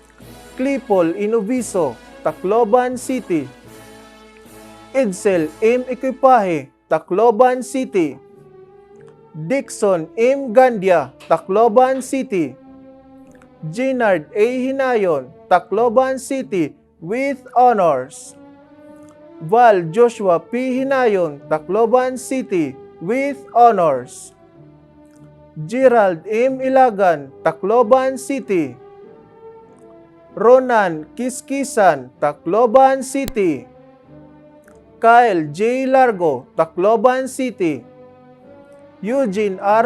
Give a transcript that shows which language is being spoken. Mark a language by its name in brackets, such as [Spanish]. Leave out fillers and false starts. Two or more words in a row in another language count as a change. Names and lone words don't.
[English] Clipol Inoviso, Tacloban City. Edsel M. Equipaje, Tacloban City. Dixon M. Gandia, Tacloban City. Ginard A. Hinayon, Tacloban City with honors. Val Joshua P. Hinayon, Tacloban City with honors. Gerald M. Ilagan, Tacloban City. Ronan Kiskisan, Tacloban City. Kyle J. Largo, Tacloban City. Eugene R.